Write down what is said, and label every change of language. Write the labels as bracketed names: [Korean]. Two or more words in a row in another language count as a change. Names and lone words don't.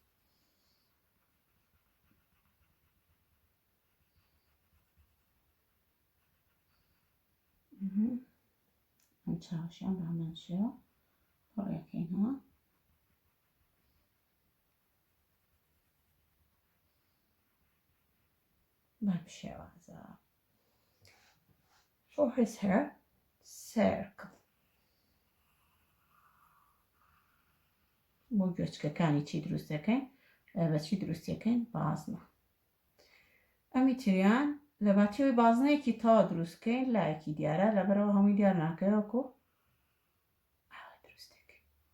[Central Kurdish] ئەم چاوەشیان بە هەمان شێوە پڕێکەینەوە. بەم شێوازە. [English] For his hair, circle. [Central Kurdish] بۆ گوێچکەکانی چی دروست دەکەین؟ بە چی دروست دەکەین؟ بازنە. ئەمی تریان لە باتیەوەی بازنەیەکی تاوا دروستکەین لایەکی دیارە، لەبەرەوە هەمووی دیار ناکەوەکو ئاوا دروست دەکەین.